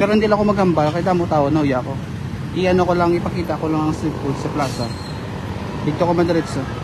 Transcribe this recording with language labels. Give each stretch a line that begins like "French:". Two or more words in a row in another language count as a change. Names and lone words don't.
Hiligaynon: Pero hindi lang ako maghambal, kaya damo tao, nauya ako.
Filipino: I-ano ko lang, ipakita ko lang ang street foods sa plaza. Dito ko madiretso.